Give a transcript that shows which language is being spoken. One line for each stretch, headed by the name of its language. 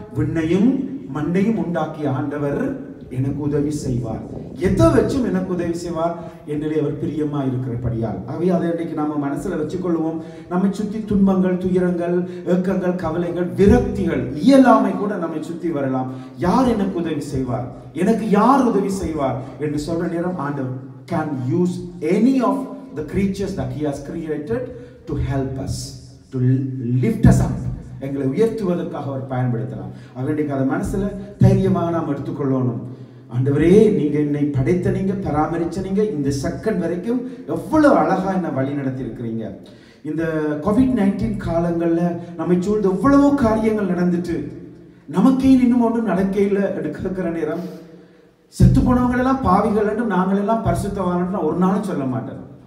Tamil: விண்ணையும் மண்ணையும் உண்டாக்கிய ஆண்டவர் எனக்கு உதவி செய்வார். எதை வச்சும் எனக்கு உதவி செய்வார். என்னிலே அவர் பிரியமா இருக்கிறபடியால். ஆகவே அதை இன்றைக்கு நம்ம மனசுல வச்சுக்கொள்வோம். நம்மை சுற்றி துன்பங்கள், துயரங்கள், ஏக்கங்கள், கவலைகள், விரக்திகள், இயலாமை கூட நம்மை சுற்றி வரலாம். யார் எனக்கு உதவி செய்வார், எனக்கு யார் உதவி செய்வார் என்று சொல்ற நேரம் ஆண்டவர்
English: can use any of the creatures that he has created to help us, to lift us up.
Tamil: எங்களை உயர்த்துவதற்காக அவர் பயன்படுத்தலாம். அவருடைய அதை மனசுல தைரியமாக நாம் எடுத்துக்கொள்ளணும். ஆண்டவரே, நீங்க என்னை படைத்த, நீங்க பராமரிச்ச, நீங்க இந்த செகண்ட் வரைக்கும் எவ்வளவு அழகா என்ன வழி நடத்தி இருக்கிறீங்க. இந்த COVID-19 காலங்கள்ல நம்மை சூழ்ந்து எவ்வளவோ காரியங்கள் நடந்துட்டு நமக்கே இன்னும் ஒன்றும் நடக்கையில் எடுக்கிற நேரம் செத்து போனவங்க எல்லாம் பாவிகள் என்றும் நாங்கள் எல்லாம் பரிசுத்தவான் ஒரு நாளும் சொல்ல மாட்டேன்.